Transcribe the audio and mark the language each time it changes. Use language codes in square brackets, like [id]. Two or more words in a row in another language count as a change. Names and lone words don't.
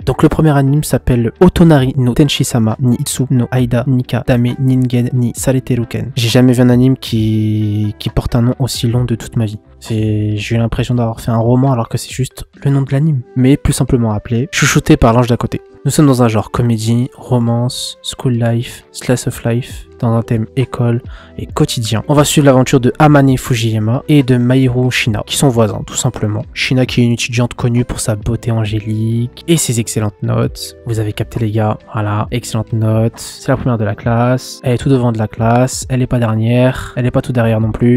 [fr] Donc le premier anime s'appelle Otonari no Tenshi-sama ni Itsu no Aida Nika Dame Ningen ni Sareteruken. J'ai jamais vu un anime qui porte un nom aussi long de toute ma vie. J'ai eu l'impression d'avoir fait un roman alors que c'est juste le nom de l'anime. Mais plus simplement appelé Chouchouté par l'ange d'à côté. Nous sommes dans un genre comédie, [en] romance, school life, slice of life, [fr] dans un thème école et quotidien. On va suivre l'aventure de Amane Fujiyama et de Mahiru Shina, qui sont voisins tout simplement. Shina qui est une étudiante connue pour sa beauté angélique et ses excellentes notes. Vous avez capté les gars, voilà, excellentes notes. C'est la première de la classe, elle est tout devant de la classe, elle est pas dernière, elle est pas tout derrière non plus.